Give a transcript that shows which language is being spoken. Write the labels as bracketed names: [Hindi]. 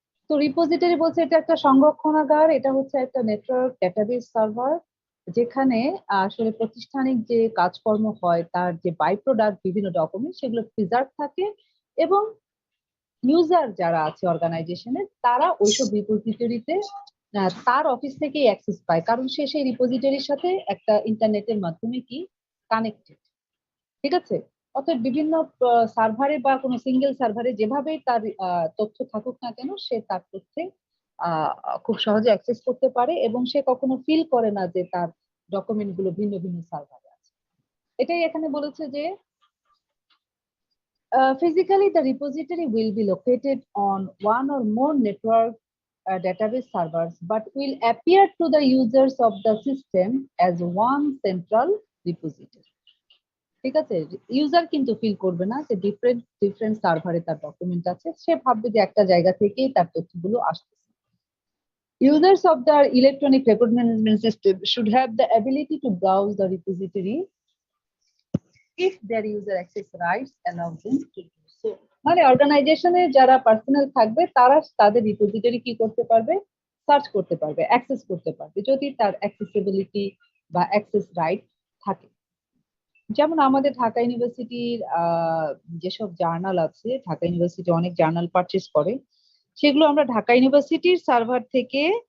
[Bangla] তো রিপোজিটরি বলছে এটা একটা সংরক্ষণাগার, এটা হচ্ছে একটা নেটওয়ার্ক ডেটাবেস সার্ভার, যেখানে আসলে প্রতিষ্ঠানিক যে কাজকর্ম হয় তার যে বাই প্রোডাক্ট বিভিন্ন ডকুমেন্ট সেগুলো প্রিজার্ভ থাকে, এবং ইউজার যারা আছে অর্গানাইজেশনের তারা ওইসব রিপোজিটরিতে তার অফিস থেকেই অ্যাক্সেস পায়, কারণ সে সেই রিপোজিটরির সাথে একটা ইন্টারনেটের মাধ্যমে কি কানেক্টেড। ঠিক আছে, অর্থাৎ বিভিন্ন সার্ভারে বা কোনো সিঙ্গেল সার্ভারে যেভাবেই তার তথ্য থাকুক না কেন, সে তার তথ্যে আহ, খুব সহজে অ্যাক্সেস করতে পারে, এবং সে কখনো ফিল করে না যে তার ডকুমেন্ট গুলো ভিন্ন ভিন্ন সার্ভারে আছে। এটাই এখানে বলেছে যে [English] physically, the repository will be located on one or more network database servers, but will appear to the users of the system as one central repository. [Bangla] ঠিক আছে, ইউজার কিন্তু ফিল করবে না যে ডিফারেন্ট ডিফারেন্ট সার্ভারে তার ডকুমেন্ট আছে, সে ভাববে যে একটা জায়গা থেকেই তার তথ্যগুলো আসতেছে। [English] Users of the electronic record management system should have the ability to browse the repository if their user access rights allow them to do so. [Bangla] মানে অর্গানাইজেশনে যারা পার্সোনাল থাকবে তারা তাদের রিপোজিটরি কি করতে পারবে? সার্চ করতে পারবে, অ্যাক্সেস করতে পারবে, যদি তার অ্যাক্সেসিবিলিটি বা অ্যাক্সেস রাইট থাকে। যেমন আমাদের ঢাকা ইউনিভার্সিটির যেসব জার্নাল আছে, ঢাকা ইউনিভার্সিটি অনেক জার্নাল পারচেজ করে, সেগুলো আমরা ঢাকা ইউনিভার্সিটির সার্ভার থেকে